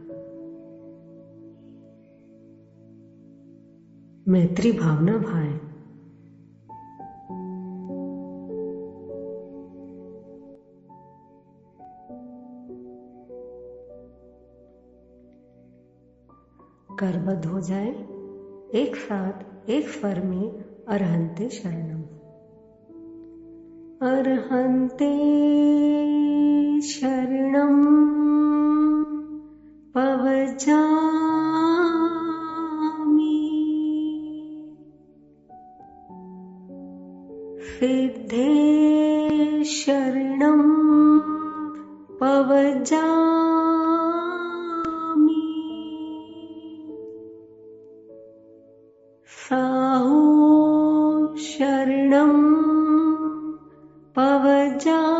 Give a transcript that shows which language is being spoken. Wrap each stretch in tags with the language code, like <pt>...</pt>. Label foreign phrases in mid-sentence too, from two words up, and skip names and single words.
<hi>मैत्री भावना भाएं। करबद्ध हो जाए एक साथ एक स्वर में</hi> <pra>अरहंते शरणम। अरहंते शरणम पवजामि, सिद्धे शरणम पवजामि, साहू शरणं पवजामि,</pra>